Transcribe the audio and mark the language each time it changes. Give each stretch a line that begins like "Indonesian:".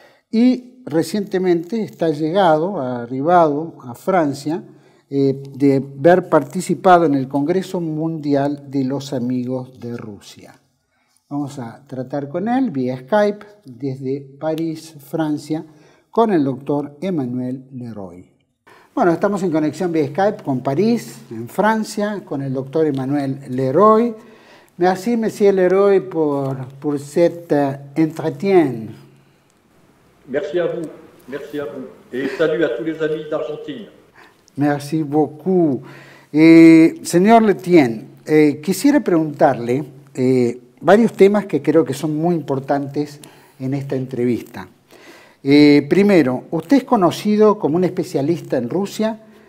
Spanish: Y recientemente está arribado a Francia, de haber participado en el Congreso Mundial de los Amigos de Rusia. Vamos a tratar con él vía Skype desde París, Francia, con el doctor Emmanuel Leroy. Bueno, estamos en conexión vía Skype con París, en Francia, con el doctor Emmanuel Leroy.
French: Merci, monsieur Leroy, pour cet entretien. Merci à vous, merci à vous. Et salut à tous les amis d'Argentine. Merci beaucoup.
Spanish: Señor Letien, quisiera preguntarle varios temas que creo que son muy importantes en esta entrevista. Primero, usted es conocido como un especialista en Rusia.